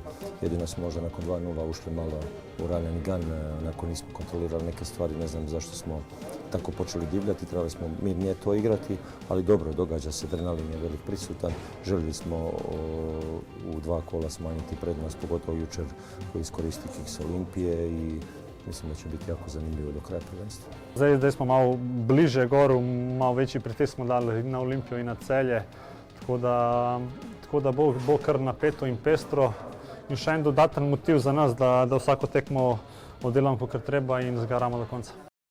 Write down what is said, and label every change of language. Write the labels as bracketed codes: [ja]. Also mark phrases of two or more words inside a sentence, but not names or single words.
[hr] Jedino smo možda nakon 2:0 ušli malo u ranjen gan, onako nismo kontrolirali neke stvari, ne znam zašto smo tako počeli divljati, trebali smo mirnije to igrati, ali dobro, događa se, adrenalin je velik prisutan. Željeli smo u 2 kola smanjiti prednost, pogotovo jučer koji iskoristi kiks Olimpije i mislim da će biti jako zanimljivo do kraja prvenstva. [sl] Zdaj smo malo bliže goru, malo večji pritisk smo dali na Olimpijo in na Celje. Tako da bo kar napeto in pestro in še en dodaten motiv za nas, da vsako tekmo oddelamo, kakor treba in zgaramo do konca.